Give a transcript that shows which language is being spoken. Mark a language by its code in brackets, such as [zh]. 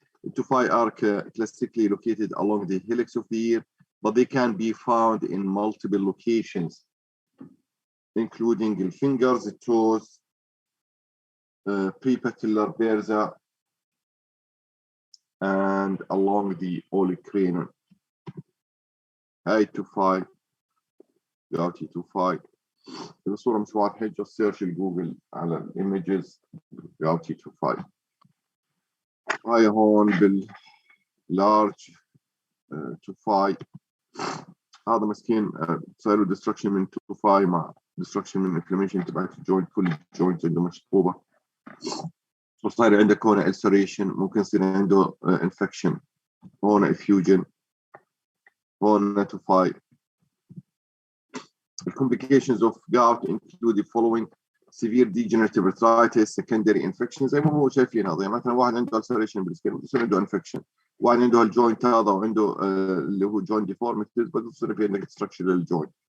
[en] Tophi are classically located along the helix of the ear, but they can be found in multiple locations including the fingers, the toes, prepatellar bursa, and along the olecranon. A25 Gout. [ar] الصورة مش واضحة، [en] just search [ar] جوجل على الايمجز Gout. هاي هون باللارج 25 هذا مسكين صار له ديستركشن من 25 مع ديستركشن من انفلاميشن تبعت الجوينت، كل الجوينت عنده مشطوبة، وصاير عنده هون ulceration، ممكن يصير عنده انفكشن، هون effusion، هون 25. [en] The complications of gout include the following: severe degenerative arthritis, secondary infections. [ar] زي ما هو شايفين هذا، مثلا واحد عنده ulceration بالسكين بصير عنده infection، واحد عنده الجوينت هذا وعنده اللي هو joint deformities بتصير في عندك destruction للجوينت.